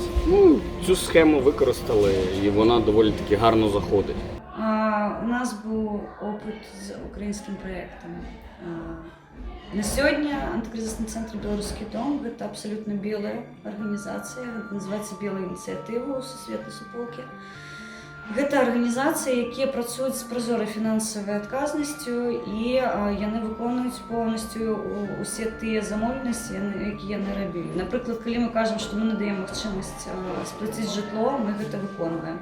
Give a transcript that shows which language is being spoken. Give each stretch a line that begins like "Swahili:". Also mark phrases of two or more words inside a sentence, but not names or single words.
Ukrainian: Ну, цю схему використали, і вона доволі таки гарно заходить. У нас був опит з українським проєктом. На сьогодні антикризисний центр «Белорусский дом» – це абсолютно біла організація, називається «Біла ініціатива» у
Belarusian: Сусветнай суполкі. Гэта арганізацыі, якія працуюць з празорай фінансавай адказнасцю, і яны выконваюць поўнасцю усе тыя замовленасці, якія яны рабілі. Напрыклад, калі мы кажам, што мы надаем магчымасць сплаціць жытло, мы гэта выконваем.